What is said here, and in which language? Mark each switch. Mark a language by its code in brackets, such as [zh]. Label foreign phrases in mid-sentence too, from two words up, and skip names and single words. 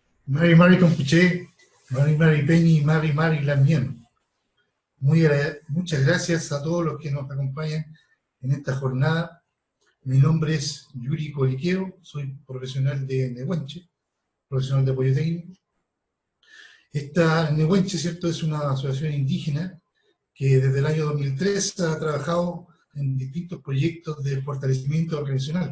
[arn] Mari Mari Compuché, Mari Mari Peñi, Mari Mari Lamien. [es] Muchas gracias a todos los que nos acompañan en esta jornada. Mi nombre es Yuri Coliqueo, soy profesional de Nehuenche, profesional de apoyo técnico. Esta Nehuenche, ¿cierto?, es una asociación indígena que desde el año 2003 ha trabajado en distintos proyectos de fortalecimiento organizacional.